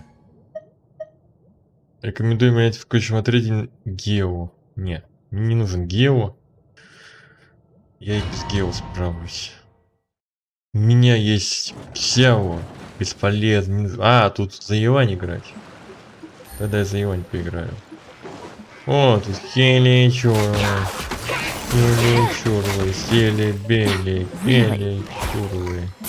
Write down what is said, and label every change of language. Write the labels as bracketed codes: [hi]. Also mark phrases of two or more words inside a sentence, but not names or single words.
[ru] Рекомендую менять в ключ смотреть Гео. Нет, мне не нужен Гео. Я и без Гео справлюсь. У меня есть Сяо. Бесполезно. А, тут за Юань играть. Тогда я за Юань поиграю. О, тут Хели Чурлы. Хели Чурлы. Сели Бели. Хели Чурлы.